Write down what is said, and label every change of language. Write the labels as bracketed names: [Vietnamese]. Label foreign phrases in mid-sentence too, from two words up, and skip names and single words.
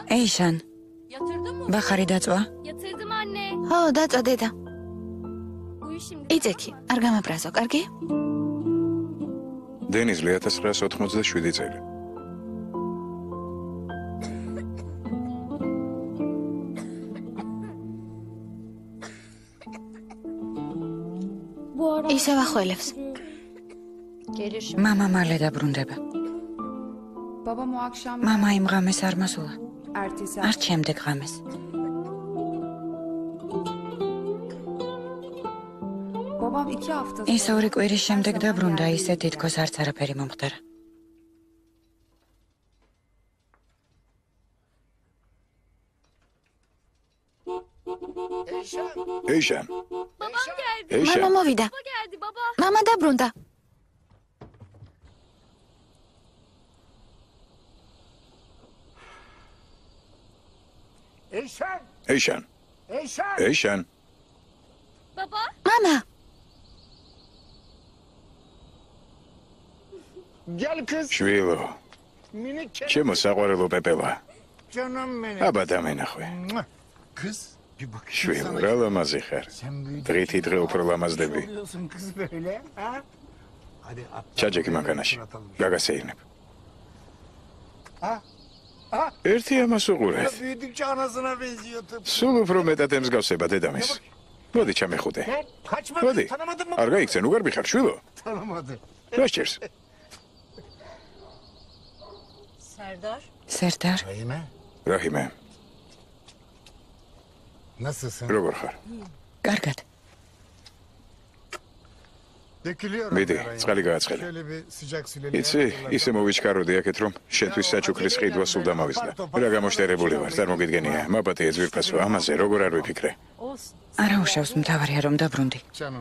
[Georgian] ეიშან, [Turkish] Yatırdın mı? [Georgian] ბახარი დაწვა? [Turkish] Yatırdım anne. [Georgian] ო, დაწვა დედა. [Turkish] Uyu şimdi. [Georgian] იწექი, არ გამაბრაზო, კარგი? დენიზლი 1987 წელი. [Turkish] Bu ara [Georgian] ისევ ახველებს. [Turkish] gelir şimdi. [Georgian] მამა მალე დაბრუნდება. [Turkish] Babam o akşam [Georgian] მამა იმ ღამეს არ მოსულა. [Turkish] ertesi [Georgian] არ შემდეგ ღამეს. [Turkish] babam 2 hafta [Georgian] ის ორი კვირის შემდეგ დაბრუნდა, ისე თითქოს არც არაფერი მომხდარა. ეიშან, [Turkish] Babam geldi. [Georgian] მამა ეიშან, მოვიდა. [Turkish] Baba geldi baba. [Georgian] მამა დაბრუნდა. ეიშან, ეიშან, [Turkish] Baba. [Georgian] მამა, [Turkish] Gel kız. [Georgian] შვილო, [Turkish] Minik kere. [Georgian] ჩემო საყვარელო პეპელა. [Turkish] Canım benim. [Georgian] აბა დამენახვე. [Turkish] Kız bir bakayım [Georgian] შვილო, [Turkish] sana. [Georgian] რა ლამაზი ხარ. [Turkish] Sen büyüdün. [Georgian] დღითი დღე უფრო ლამაზდები. [Turkish] Oluyorsun kız böyle. Ha? Hadi at. [Georgian] ჩაჯექი მანქანაში. გაგასეირნებ. [Turkish] Ha? Ha? [Georgian] ერთი ამას უყურე. [Turkish] Ya büyüdükçe anasına benziyor tıpkı. [Georgian] სულ უფრო მეტად ემსგავსება დედამის. მოდი ჩამეხუტე. [Turkish] Lan kaçma [Georgian] მოდი. [Turkish] kız, tanımadın mı? [Georgian] არ გაიქცენ, უგარბი ხარ, შვილო? [Turkish] Tanımadı. [Georgian] რა სჭირს? [Turkish] Serdar. [Georgian] სერდარ, [Turkish] Rahime, [Georgian] რაჰიმე, [Turkish] nasılsın? [Georgian] როგორ ხარ? კარგად. [Turkish] Dökülüyorum. [Georgian] მიდი, [Turkish] yarayım. [Georgian] წყალი გააცხელე. [Turkish] Şöyle bir sıcak süleli. [Georgian] იცი, ისე მოვიჩქაროდი აქეთ, რომ შენთვის საჩუქრის ყიდვა სულ დამავიზდა. რა გამოშტერებული ვარ, წარმოგიდგენია, მაპატია ძვირფასო, ამაზე როგორ არ ვიფიქრე? არა უშავს, მთავარია რომ დაბრუნდი. [Turkish] Canım.